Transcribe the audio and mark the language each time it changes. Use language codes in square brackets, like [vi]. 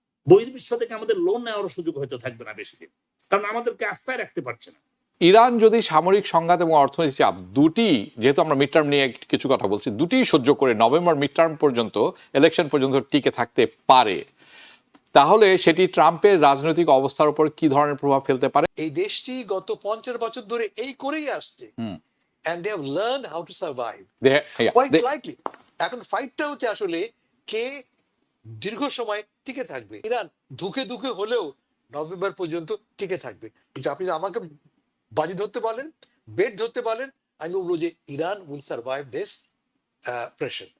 [bn] বহির্বিশ্ব থেকে আমাদের লোন নেওয়ার সুযোগ হয়তো থাকবে না বেশি দিন, কারণ আমাদেরকে আস্থায় রাখতে পারছে না। ইরান যদি সামরিক সংঘাত এবং অর্থনৈতিক চাপ দুটি, যেহেতু আমরা মিড টার্ম নিয়ে কিছু কথা বলছি, দুটি সহ্য করে নভেম্বর মিড টার্ম পর্যন্ত, ইলেকশন পর্যন্ত টিকে থাকতে পারে, তাহলে সেটি ট্রাম্পের রাজনৈতিক অবস্থার উপর কি ধরনের প্রভাব ফেলতে পারে? এই দেশটি গত 50 বছর ধরে এই করেই আসছে, [en] and they have learned how to survive quite likely. [bn] এখন ফাইটটা হচ্ছে আসলে কে দীর্ঘ সময় টিকে থাকবে। ইরান ধুকে ধুকে হলেও নভেম্বর পর্যন্ত টিকে থাকবে, কিন্তু আপনি আমাকে বাজি ধরতে বলেন, বেট ধরতে বলেন, আমি বলবো যে [en] Iran will survive this pressure.